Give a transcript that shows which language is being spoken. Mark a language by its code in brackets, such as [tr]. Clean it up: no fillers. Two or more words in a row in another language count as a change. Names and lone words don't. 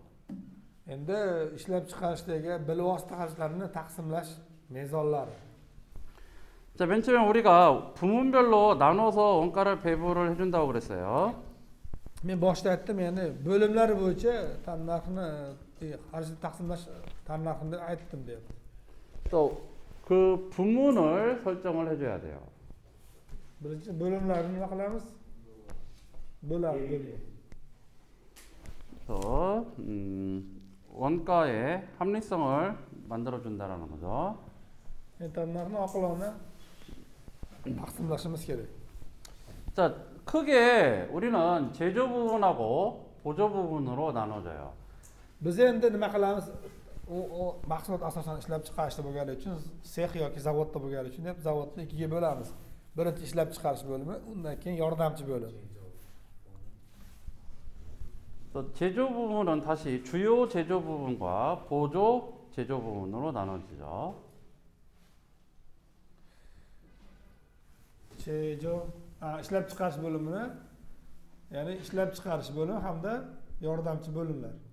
[uz] Endi ishlab chiqarishdagi bilvosita xarajatlarni taqsimlash mezonlari. [ko] 자, 맨 처음에 우리가 부문별로 나눠서 원가를 배부를 해준다고 그랬어요. [uz] Men boshda aytdim, ya'ni bo'limlar bo'yicha tannarxni xarajat taqsimlash tannarxini aytdim deyapti. [ko] 또 그 부문을 설정을 해줘야 돼요. [uz] Birinchi bo'limlarni nima qilamiz? Bo'ladi. [ko] 그래서 원가의 합리성을 만들어 준다라는 거죠. [uz] Tannarxni oqilona taqsimlashimiz kerak. [ko] 자, 크게 우리는 제조 부분하고 보조 부분으로 나눠져요. [uz] Biz endi nima qilamiz? U mahsulot asosan ishlab chiqarishda bo'lgani uchun sex yoki zavodda bo'lgani uchun deb zavodni ikkiga bo'lamiz. Birinchi ishlab chiqarish bo'limi, undan keyin yordamchi bo'lim. [ko] 또 제조 부분은 다시 주요 제조 부분과 보조 제조 부분으로 나눠지죠. [uz] Chejo, ishlab chiqarish bo'limini, ya'ni ishlab chiqarish bo'limi hamda yordamchi bo'limlar.